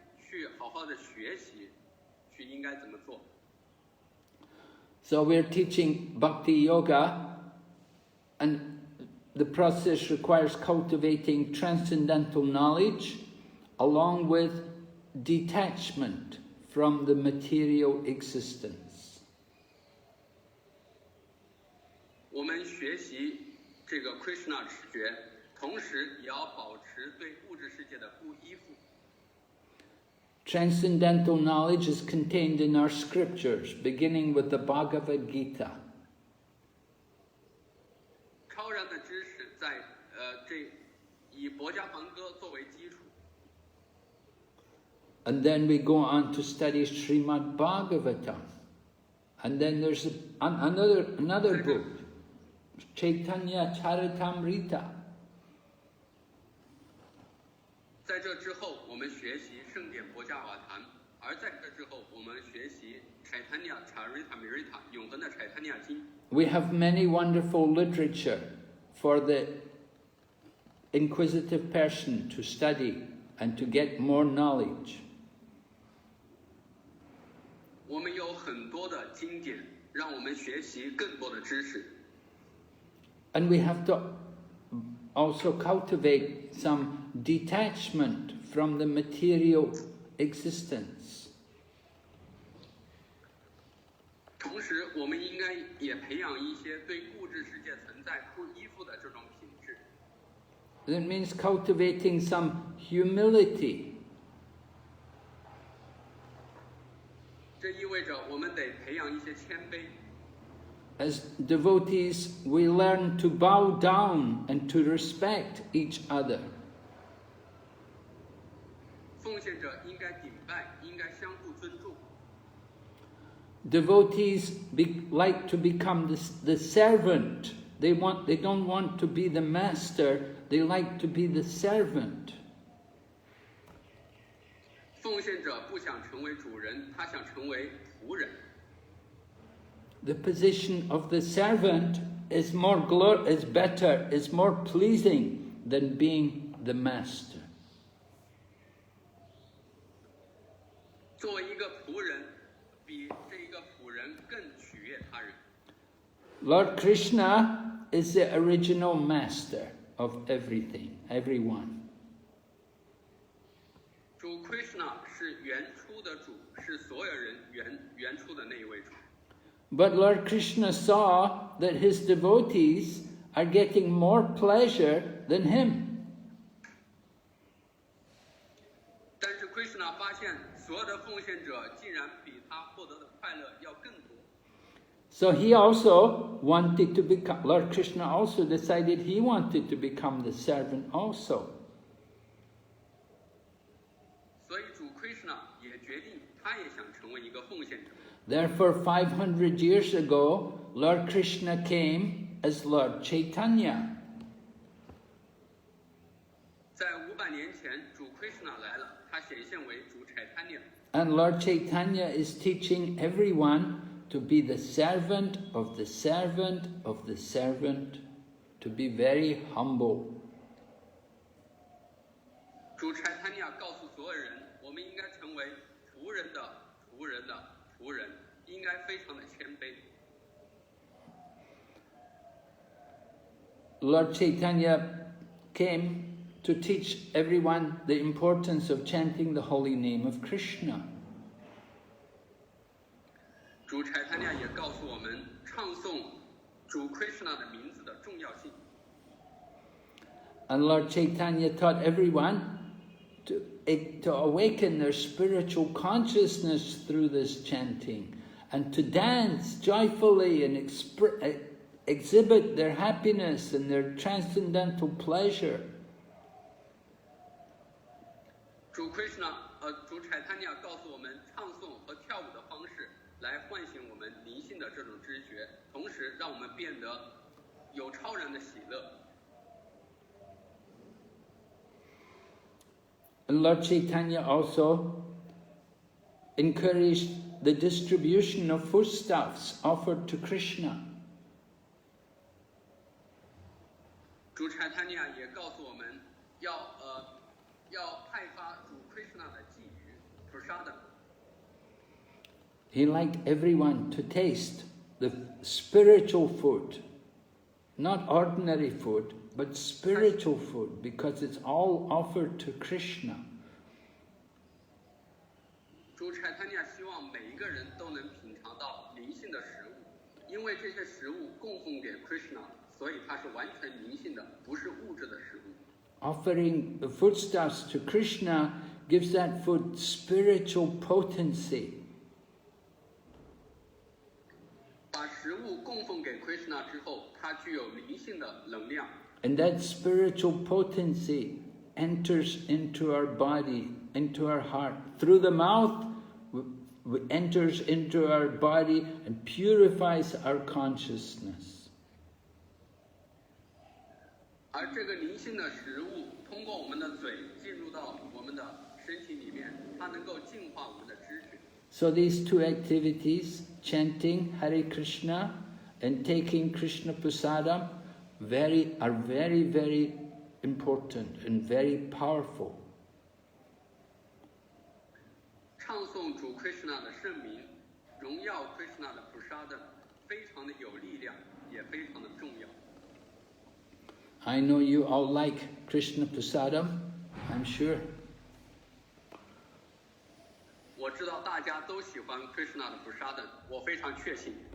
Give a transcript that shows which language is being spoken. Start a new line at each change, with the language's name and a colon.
Chinese: 去好好的学习，去应该怎么做。
English: So we're teaching Bhakti Yoga, and the process requires cultivating transcendental knowledge along with detachment from the material existence.
Chinese: 我们学习这个 Krishna 直觉，同时也要保持对物质世界的不依附。
English: Transcendental knowledge is contained in our scriptures, beginning with the Bhagavad Gita.
Chinese: 超然的知识在以薄伽梵歌作为基础。
English: And then we go on to study Srimad Bhagavatam. And then there's another book, Chaitanya Charitamrita.
Chinese: 在这之后，我们学习圣典薄伽瓦坛，而在这之后，我们学习 Chaitanya Charitamrita 永恒的 Chaitanya 经。
English: We have many wonderful literature for the inquisitive person to study and to get more knowledge.
Chinese: 我们有很多的经典，让我们学习更多的知识。
English: And we have to also cultivate some detachment from the material existence.
Chinese: 同时，我们应该也培养一些对物质世界存在不依附的这种品质。
English: That means cultivating some humility.
Chinese: 这意味着我们得培养一些谦卑。
English: As devotees, we learn to bow down and to respect each other.
Chinese: 奉献者应该顶拜，应该相互尊重。
English: Devotees like to become the servant. They don't want to be the master. They like to be the servant.
Chinese: 奉献者不想成为主人，他想成为仆人。
English: The position of the servant is better, is more pleasing than being the master.
Chinese: 作为一个仆人，比这一个仆人更取悦他人。
English: Lord Krishna is the original master of everything, everyone.
Chinese: 主 Krishna 是原初的主，是所有人原初的那一位主。
English: But Lord Krishna saw that his devotees are getting more pleasure than him.
Chinese: 但是 Krishna 发现，所有的奉献者竟然比他获得的快乐要更多。
English: So he also wanted to become, Lord Krishna also decided he wanted to become the servant also.
Chinese: 所以主 Krishna 也决定，他也想成为一个奉献者。
English: Therefore, 500 years ago, Lord Krishna came as Lord Chaitanya.
Chinese: 在500年前，主 Krishna 来了，他显现为主 Chaitanya。
English: And Lord Chaitanya is teaching everyone to be the servant of the servant of the servant, to be very humble.
Chinese: 主 Chaitanya 告诉所有人，我们应该成为仆人的仆人的仆人，应该非常的谦卑。
English: Lord Chaitanya came to teach everyone the importance of chanting the holy name of Krishna.
Chinese: 主 Chaitanya 也告诉我们，唱诵主 Krishna 的名字的重要性。
English: And Lord Chaitanya taught everyone to awaken their spiritual consciousness through this chanting, and to dance joyfully and exhibit their happiness and their transcendental pleasure.
Chinese: 主 Krishna 主 Chaitanya 告诉我们，唱诵和跳舞的方式来唤醒我们灵性的这种知觉，同时让我们变得有超然的喜乐。
English: And Lord Chaitanya also encouraged the distribution of foodstuffs offered to Krishna.
Chinese: 主 Chaitanya 也告诉我们要派发主 Krishna 的寄语
Sanskrit: prasada.
English: He liked everyone to taste the spiritual food, not ordinary food, but spiritual food, because it's all offered to Krishna.
Chinese: 主柴他尼亚希望每一个人都能品尝到灵性的食物，因为这些食物供奉给 Krishna， 所以它是完全灵性的，不是物质的食物。
English: Offering the foodstuffs to Krishna gives that food spiritual potency.
Chinese: 把食物供奉给 Krishna 之后，它具有灵性的能量。
English: And that spiritual potency enters into our body, into our heart. Through the mouth, enters into our body and purifies our consciousness.
Chinese: 而这个灵性的食物通过我们的嘴进入到我们的身体里面，它能够净化我们的知觉。
English: So these two activities, chanting Hare Krishna and taking Krishna Prasadam, are very, very important and very powerful.
Chinese: 唱诵主 Krishna 的圣名，荣耀 Krishna 的 prasada， 非常的有力量，也非常的重要。
English: I know you all like Krishna Prasadam, I'm sure.
Chinese: 我知道大家都喜欢 Krishna 的 prasada， 我非常确信。